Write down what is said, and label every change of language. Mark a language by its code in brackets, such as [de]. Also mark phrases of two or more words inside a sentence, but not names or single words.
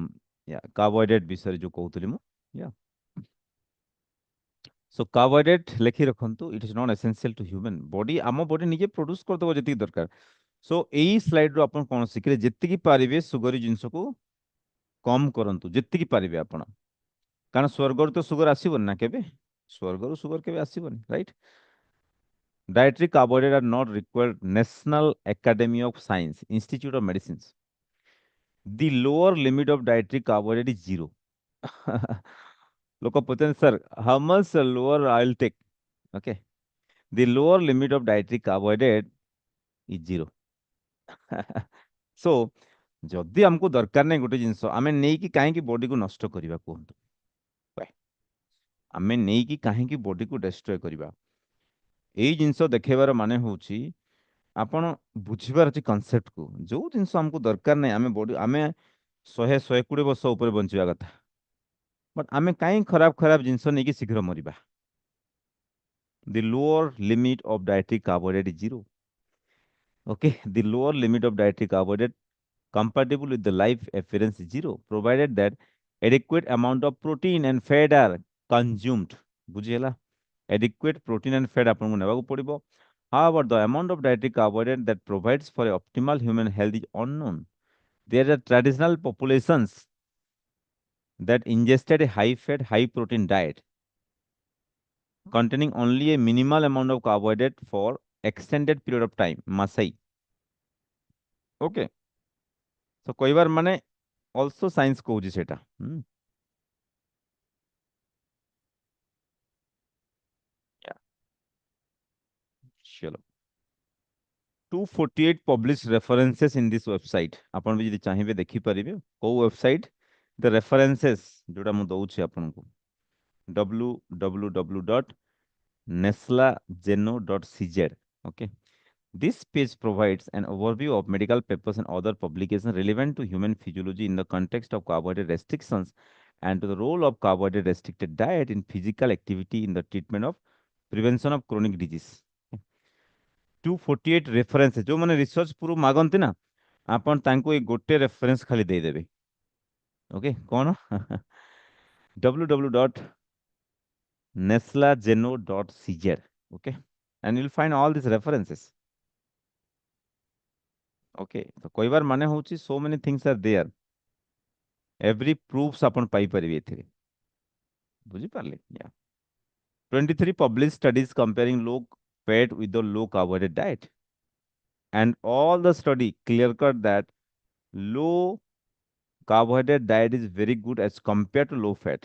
[en] ya carbohydrate [or] ବିଷୟରେ ଯୋଉ କହୁଥିଲି ମୁଁ. [en] ya so carbohydrate [or] ଲେଖି ରଖନ୍ତୁ, [en] it is not essential to human body. [or] ଆମ ବଡି ନିଜେ ପ୍ରଡ୍ୟୁସ କରିଦେବ ଯେତିକି ଦରକାର. ସୋ ଏଇ ସ୍ଲାଇଡରୁ ଆପଣ କଣ ଶିଖିଲେ? ଯେତିକି ପାରିବେ ସୁଗରୀ ଜିନିଷକୁ କମ କରନ୍ତୁ, ଯେତିକି ପାରିବେ ଆପଣ. କାରଣ ସ୍ୱର୍ଗରୁ ତ ସୁଗର ଆସିବନି ନା କେବେ, ସ୍ୱର୍ଗରୁ ସୁଗର କେବେ ଆସିବନି, ରାଇଟ୍? [en] Dietary carbohydrates are not required. National Academy of Science, Institute of Medicines. The lower limit of dietary carbohydrate is 0. [hi] लोग पूछते हैं सर [en] how much lower I'll take. Okay, the lower limit of dietary carbohydrate is 0. [or] So ଯଦି ଆମକୁ ଦରକାର ନାହିଁ ଗୋଟେ ଜିନିଷ, ଆମେ ନେଇକି କାହିଁକି ବଡିକୁ ନଷ୍ଟ କରିବା କୁହନ୍ତୁ? ଆମେ ନେଇକି କାହିଁକି ବଡିକୁ ଡେଷ୍ଟ୍ରୟ କରିବା? ଏଇ ଜିନିଷ ଦେଖେଇବାର ମାନେ ହଉଛି ଆପଣ ବୁଝିବାର ଅଛି କନସେପ୍ଟକୁ. ଯୋଉ ଜିନିଷ ଆମକୁ ଦରକାର ନାହିଁ, ଆମେ ବଡି, ଆମେ 100-120 ବର୍ଷ ଉପରେ ବଞ୍ଚିବା କଥା, ବଟ୍ ଆମେ କାହିଁ ଖରାପ ଖରାପ ଜିନିଷ ନେଇକି ଶୀଘ୍ର ମରିବା? [en] The lower limit of dietary carbohydrate is 0. Okay, the lower limit of dietary carbohydrate compatible with the life appearance is 0, provided that adequate amount of protein and fat are consumed. [or] ବୁଝିହେଲା? [en] adequate protein and fat [or] ଆପଣଙ୍କୁ ନେବାକୁ ପଡିବ, [en] However, the amount of dietary carbohydrate that provides for a optimal human health is unknown. There are traditional populations that ingested a high-fat, high-protein diet containing only a minimal amount of carbohydrate for extended period of time. Masai. Okay. So [or] କହିବାର ମାନେ [en] also science [or] କହୁଛି ସେଟା. [en] Yeah. [hi] चलो. [en] 248 published references in this website. [or] ଆପଣ ବି ଯଦି ଚାହିଁବେ ଦେଖିପାରିବେ କୋଉ ୱେବସାଇଟ୍ [en] the references [or] ଯୋଉଟା ମୁଁ ଦଉଛି ଆପଣଙ୍କୁ www.neslageno.cz. Okay. [en] This page provides an overview of medical papers and other publications relevant to human physiology in the context of carbohydrate restrictions and to the role of carbohydrate restricted diet in physical activity in the treatment of prevention of chronic disease. [or] 248 references ଯୋଉମାନେ ରିସର୍ଚ୍ଚ ପ୍ରୁଫ୍ ମାଗନ୍ତି ନା ଆପଣ ତାଙ୍କୁ ଏଇ ଗୋଟେ ରେଫରେନ୍ସ ଖାଲି ଦେଇଦେବେ. ଓକେ କଣ www.neslageno.cz. [en] Okay, and you'll find all these references. Okay, तो [or] କହିବାର ମାନେ ହଉଛି [en] so many things are there. Every proofs [or] ଆପଣ ପାଇପାରିବେ ଏଥିରେ. ବୁଝିପାରିଲେ? [en] Yeah. 23 published studies comparing low fat with the low carbohydrate diet. And all the study clear cut that low carbohydrate diet is very good as compared to low fat.